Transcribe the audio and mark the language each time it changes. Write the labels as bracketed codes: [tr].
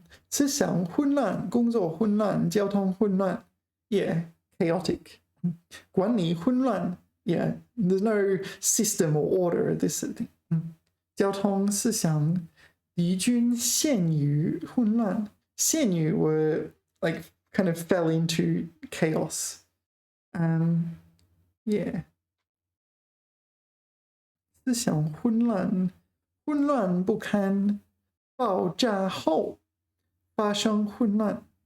[zh] 思想混乱，工作混乱，交通混乱. [en] Yeah, chaotic. [zh] 管理混乱. [en] Yeah, there's no system or order. This thing. [zh] 交通思想敌军陷于混乱. [en] 陷于 were like kind of fell into chaos. Yeah. [zh] 思想混乱，混乱不堪。爆炸后发生混乱。